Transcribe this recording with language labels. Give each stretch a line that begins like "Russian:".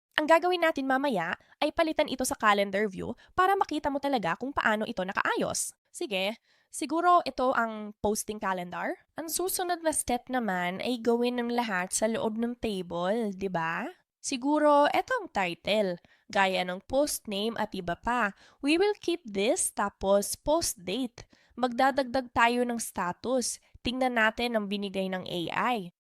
Filipino: Ang gagawin natin mamaya ay palitan ito sa calendar view para makita mo talaga kung paano ito nakaayos. Sige, siguro ito ang posting calendar. Ang susunod na step naman ay gawin ng lahat sa loob ng table, di ba? Siguro ito ang title, gaya ng post name at iba pa.
English: We will keep this tapos post date.
Filipino: Magdadagdag tayo ng status. Tingnan natin ang binigay ng AI.